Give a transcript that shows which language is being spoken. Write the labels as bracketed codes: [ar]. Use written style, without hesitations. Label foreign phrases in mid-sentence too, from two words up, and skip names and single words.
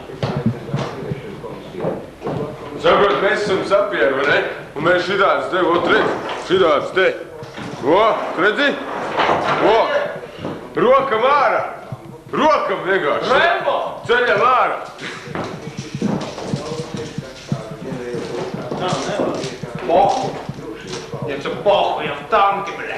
[lv] Saprot, mēs esam sapieri, vai ne? Un mēs šitādus te, ot, redz, šitādus te. O, redzi? O, rokam ārā. Rokam vienkārši. Rembo! Ceļam ārā. [ru] Похуй. Я все похуй, я в танке, блядь.